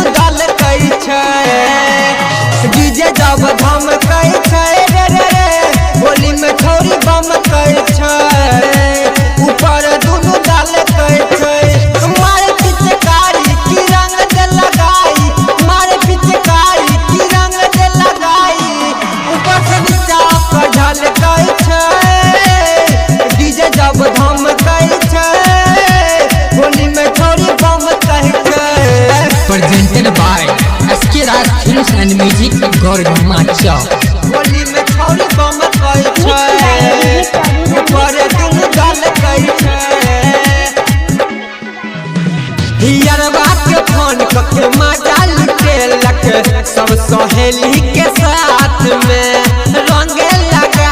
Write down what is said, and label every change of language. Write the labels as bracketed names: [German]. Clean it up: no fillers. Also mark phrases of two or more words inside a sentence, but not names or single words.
[Maithili] गाल कई छै डीजे जब धम कई छै रे रे रे होली में खौरी बम कई छै ऊपर दुनु गाल कई छै मारे पिचकारी की रंग दे लगाई मारे पिचकारी की रंग दे लगाई ऊपर से नीचा पर ढल कई छै डीजे जब धम कई छै होली में खौरी बम कई छै [English] presented by SK Raj Films and Music Gorgama Chowk। [Maithili] होली में खौरी बम कई छै ऊपर दुनु गाल कई छै हियरवा के फोन के मजा लुटेलक सब सहेली के साथ में रंगे लगा